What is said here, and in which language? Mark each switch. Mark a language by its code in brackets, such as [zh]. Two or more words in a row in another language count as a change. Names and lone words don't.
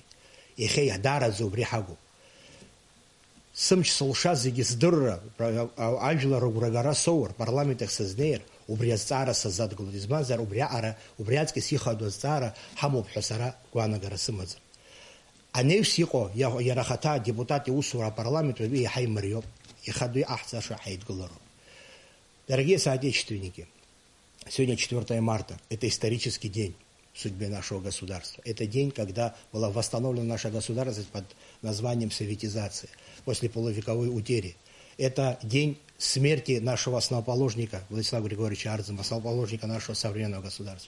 [ab] Иахьа иаҳдаараӡа убри ҳагуп. Сымч сылша зегьы здырра, ажәлар рыгәрагара соур, парламент ахь сызнеир, убри азҵаара сазадгылоит. Избанзар убри аҵкыс ихадоу азҵаара ҳамоуп ҳәа сара гәаанагара сымаӡам. Анеҩс иҟоу иара ахаҭа адепутат иусура апарламент уаҩы иаҳа имариоуп, ихадоу аҳҵаша ҳаидгылароуп. [ru] Дорогие соотечественники, сегодня 4 марта. Это исторический день в судьбе нашего государства. Это день, когда была восстановлена наша государственность под названием советизация после полувековой утери. Это день смерти нашего основоположника Владислава Григорьевича Ардзема, основоположника нашего современного государства.